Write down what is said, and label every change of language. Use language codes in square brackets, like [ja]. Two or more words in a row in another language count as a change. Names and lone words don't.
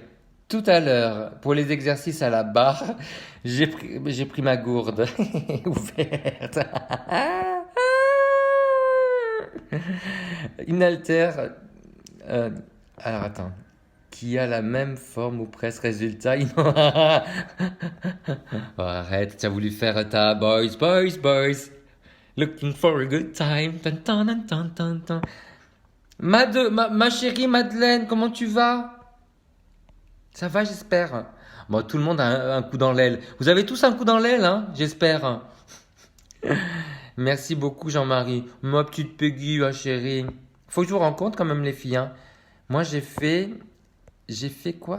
[fr] Tout à l'heure, pour les exercices à la barre, j'ai pris ma gourde ouverte. Une haltère. Alors attends. Qui a la même forme ou presque résultat. Oh, arrête, tu as voulu faire ta boys. [en] Looking for a good time. Tan, tan, tan, tan, tan. [fr] Ma chérie Madeleine, comment tu vas? Ça va, j'espère. Bon, tout le monde a un coup dans l'aile. Vous avez tous un coup dans l'aile, hein? J'espère. Merci beaucoup, Jean-Marie. Ma petite Peggy, ma chérie. Faut que je vous rencontre quand même, les filles. Hein. Moi, j'ai fait quoi?